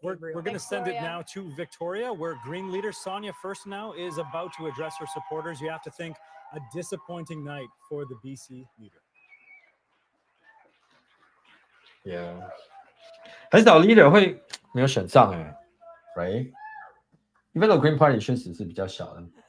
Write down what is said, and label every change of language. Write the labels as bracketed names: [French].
[English] We're going to send it now to Victoria, where Green leader Sonia Furstenau is about to address her supporters. You have to think a disappointing night for the BC leader. [Chinese] Yeah， 很少 leader 会没有选上 [English] right？ [Chinese] Even though Green Party 确实是比较小的，